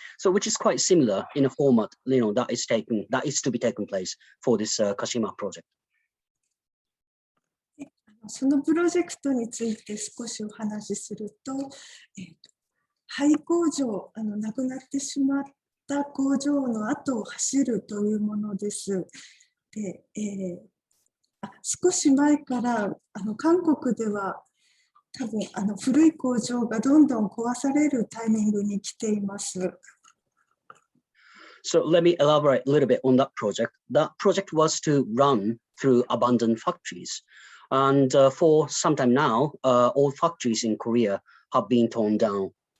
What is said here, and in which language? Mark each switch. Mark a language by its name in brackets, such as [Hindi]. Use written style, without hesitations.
[English] So, which is quite similar in a format, that is to be taken place for this Kashima project. [Japanese] そのプロジェクトについて少しお話しすると、廃工場、なくなってしまった工場の後を走るというものです。で、少し前から韓国では多分古い工場がどんどん壊されるタイミングに来ています。 [English] So let me elaborate a little bit on that project. That project was to run through abandoned factories. And for some time now, all factories in Korea have been torn down.